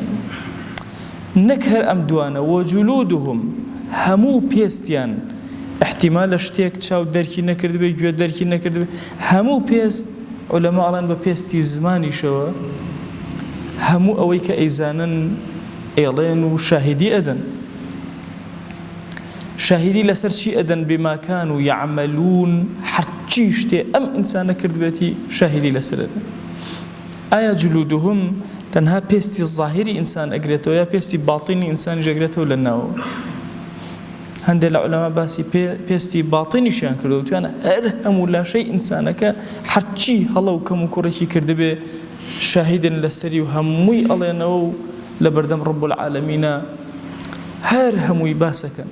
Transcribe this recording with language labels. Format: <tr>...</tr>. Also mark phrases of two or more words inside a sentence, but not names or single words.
<ckb>نەک هەر ئەم دوانە وەجولودهم، هەموو پێستیان احتیمال لە شتێک چاو دەرکی نەکردبێ، گوێ دەرکی نەکردبێ، هەموو پێست عولەما ئەڵێن بە پێستی زمانیشەوە هەموو ئەوەی کە ئەیزانن ئێڵێن و شاهیدی ئەدەن. شاهیدی لەسەر چی ئەدەن؟</ckb> <ar>بما كانوا يعملون،</ar> <ckb>هەرچی شتێ ئەم ئینسانە کردبێتی شاهیدی لەسەر ئەدەن. ئایا جلودهم تەنها پێستی ظاهری ئینسان ئەگرێتەوە یا پێستی باڵتینی ئینسانی ئەگرێتەوە لە ناوە؟ هەندێک لە عولەما باسی پێستی باڵتینیشیان کردەوە، توانە هەر هەموو لاشەی ئینسانەکە هەرچی هەڵە و کەم و کوڕێکی کردبێ شاهیدن لەسەری و هەمووی ئەڵێنەوە و لە بەردەم</ckb> <ar>ڕەب العالەمینە</ar> <ckb>هەر هەمووی باسەکەن.</ckb>